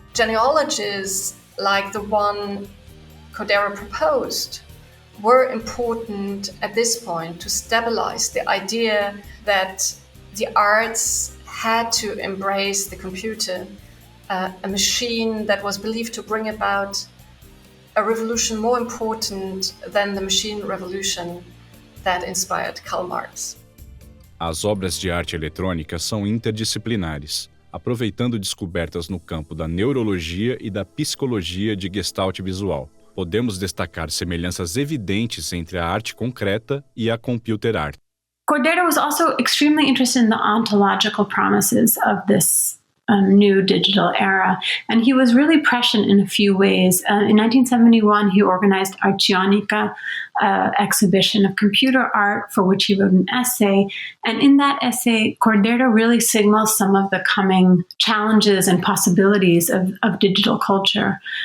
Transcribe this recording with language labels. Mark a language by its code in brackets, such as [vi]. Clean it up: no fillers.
[en] Genealogies like the one Cordeiro proposed were important at this point to stabilize the idea that the arts had to embrace the computer, a machine that was believed to bring about a revolution more important than the machine revolution that inspired Karl Marx." [pt] As obras de arte eletrônica são interdisciplinares, aproveitando descobertas no campo da neurologia e da psicologia de Gestalt visual. Podemos destacar semelhanças evidentes entre a arte concreta e a [en] computer art. Cordeiro was also extremely interested in the ontological promises of this new digital era, and he was really prescient in a few ways. In 1971, he organized Artionika, exhibition of computer art for which he wrote an essay, and in that essay, Cordeiro really signals some of the coming challenges and possibilities of digital culture.